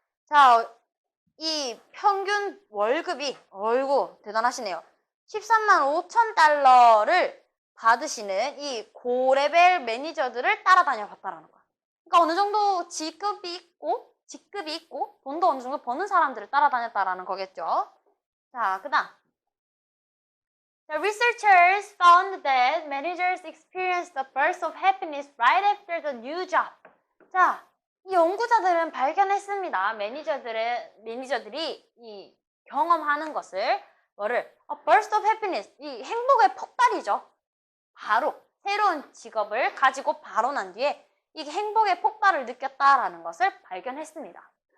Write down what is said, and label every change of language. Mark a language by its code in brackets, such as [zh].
[ko] 자, 이 평균 월급이 어이구 대단하시네요. 13만 5천 달러를 받으시는 이 고레벨 매니저들을 따라다녀 봤다라는 거야. 그러니까 어느 정도 직급이 있고 돈도 어느 정도 버는 사람들을 따라다녔다라는 거겠죠. 자, 그다음. [en] The researchers found that managers experienced a burst of happiness right after the new job. [ko] 자, 이 연구자들은 발견했습니다. 매니저들이 이 경험하는 것을 뭐를 [en] a burst of happiness, [ko] 이 행복의 폭발이죠. 바로 새로운 직업을 가지고 바로 난 뒤에 이 행복의 폭발을 느꼈다라는 것을 발견했습니다.